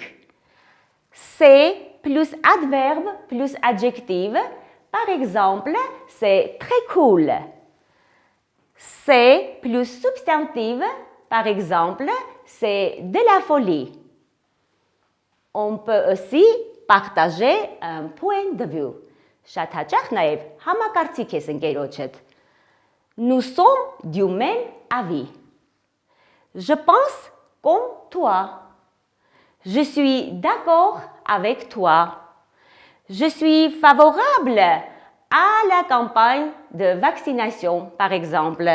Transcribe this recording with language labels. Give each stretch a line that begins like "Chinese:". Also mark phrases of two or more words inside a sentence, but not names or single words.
French: C'est plus adverbe plus adjectif. Par exemple, c'est très cool. C'est plus substantif. Par exemple, c'est de la folie. On peut aussi partager un point de vue.
Armenian: Շատ հաճախ նաև համակարծիք ես ընկերոջդ.
French: Nous sommes du même avis. Je pense comme toi. Je suis d'accord avec toi. Je suis favorable à la campagne de vaccination, par exemple.